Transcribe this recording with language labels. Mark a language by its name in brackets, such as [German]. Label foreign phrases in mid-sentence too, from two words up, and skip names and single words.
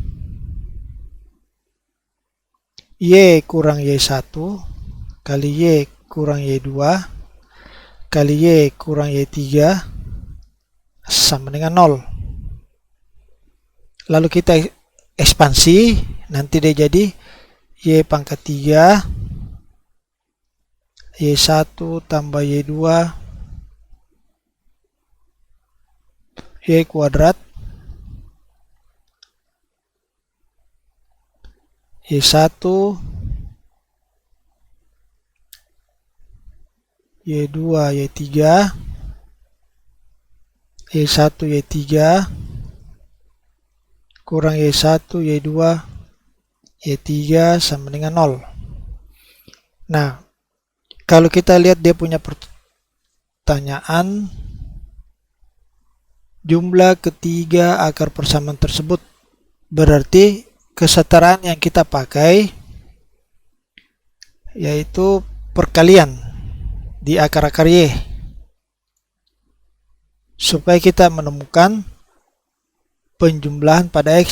[Indonesian] Y kurang Y1 kali Y kurang Y2 kali Y kurang Y3 sama dengan 0. Lalu kita ekspansi, nanti dia jadi Y pangkat 3 Y1 tambah Y2 Y kuadrat Y1 Y2 Y3 Y1 Y3 kurang Y1 Y2 Y3 sama dengan 0. Nah, kalau kita lihat dia punya pertanyaan jumlah ketiga akar persamaan tersebut, berarti kesetaraan yang kita pakai yaitu perkalian di akar-akar Y supaya kita menemukan penjumlahan pada X.